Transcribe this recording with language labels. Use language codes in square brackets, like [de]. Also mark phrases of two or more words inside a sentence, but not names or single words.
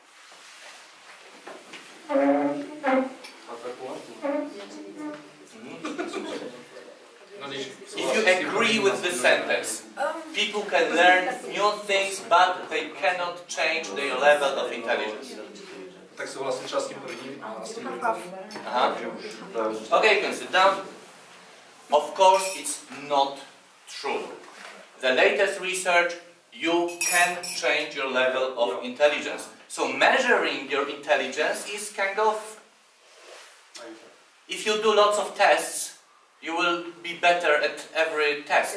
[en] If you agree with this sentence, people can learn new things, but they cannot change their level of intelligence. [cs] Tak souhlasím třeba s tím prvním a s tím [en] Okay, you can sit down. Of course, it's not true. The latest research, you can change your level of intelligence. So measuring your intelligence is kind of, if you do lots of tests, you will be better at every test.